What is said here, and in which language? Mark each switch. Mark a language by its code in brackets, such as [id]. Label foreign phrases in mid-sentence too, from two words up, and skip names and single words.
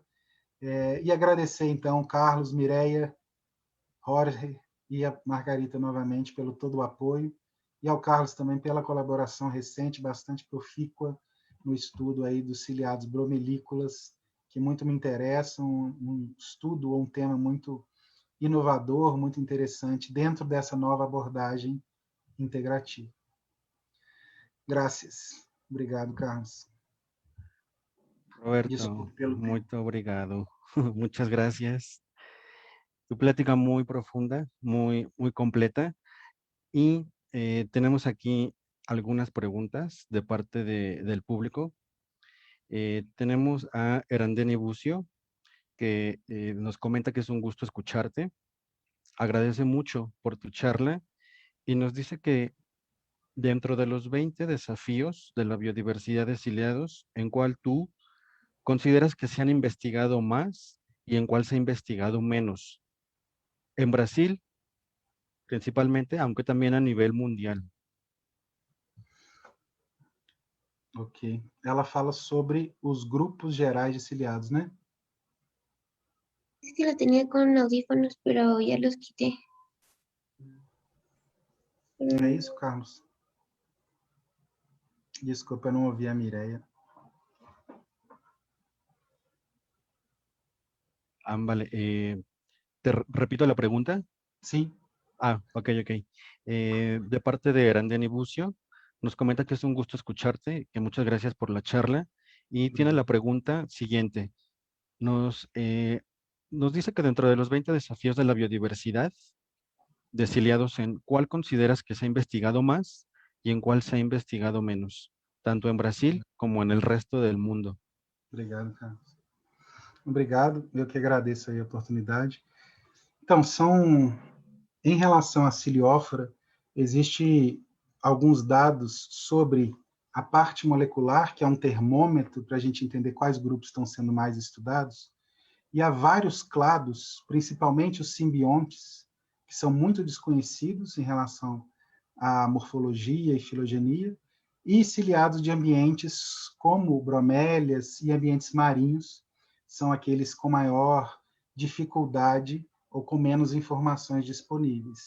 [pt] E agradecer, então, Carlos, Mireia, Jorge e a Margarita novamente pelo todo o apoio, e ao Carlos também pela colaboração recente, bastante profícua, no estudo aí dos ciliados bromelícolas, que muito me interessam, um estudo ou um tema muito inovador, muito interessante, dentro dessa nova abordagem integrativa. Graças. Obrigado, Carlos. Roberto, Desculpe pelo [es] muy [pt] tempo. obrigado. [es] Muchas gracias. Tu plática muy profunda, muy completa. Y tenemos aquí algunas preguntas de parte del público. Tenemos a Erandeni Bucio, que nos comenta que es un gusto escucharte. Agradece mucho por tu charla y nos dice que dentro de los 20 desafíos de la biodiversidad de ciliados, ¿en cuál tú consideras que se han investigado más y en cuál se ha investigado menos? En Brasil, principalmente, aunque también a nivel mundial. Ok. [pt] Ela fala sobre os grupos gerais de ciliados, né? [es] Es que lo tenía con audífonos, pero ya los quité. [pt] É isso, Carlos? Desculpa, eu não ouvi a Mireia. [es] Vale. Repito la pregunta. [pt] Sim. Ok, ok. [es] De parte de Erandeni Bucio, nos comenta que es un gusto escucharte, que muchas gracias por la charla y tiene la pregunta siguiente. Nos dice que dentro de los 20 desafíos de la biodiversidad, de ciliados, ¿en cuál consideras que se ha investigado más y en cuál se ha investigado menos, tanto en Brasil como en el resto del mundo? [pt] Obrigado, Carlos. Obrigado, eu que agradeço aí a oportunidade. Então, em relação à ciliófora, existe alguns dados sobre a parte molecular, que é um termômetro para a gente entender quais grupos estão sendo mais estudados, e há vários clados, principalmente os simbiontes, que são muito desconhecidos em relação à morfologia e filogenia, e ciliados de ambientes como bromélias e ambientes marinhos, são aqueles com maior dificuldade ou com menos informações disponíveis.